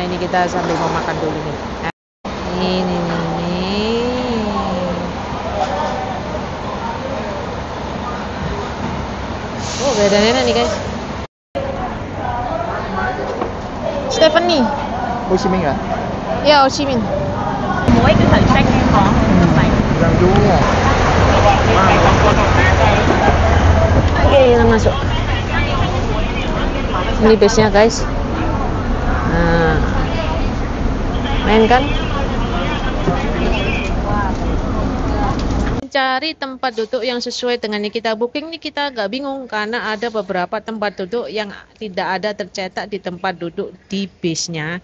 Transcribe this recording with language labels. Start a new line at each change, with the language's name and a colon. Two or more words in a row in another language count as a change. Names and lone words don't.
Indonesian: Ini kita sambil mau makan dulu nih. Ini. Oh, beda nenek nih guys. Stephanie.
Vietnamese: Hồ Chí Minh à?
Indonesian: Ya, Ho Chi Minh.
Vietnamese: Mỗi cái thử sách có này. Làm đúng rồi.
Indonesian: Oke, kita masuk. Ini busnya guys. Nah, main kan? Mencari tempat duduk yang sesuai dengan yang kita booking nih, kita agak bingung karena ada beberapa tempat duduk yang tidak ada tercetak di tempat duduk di bisnya.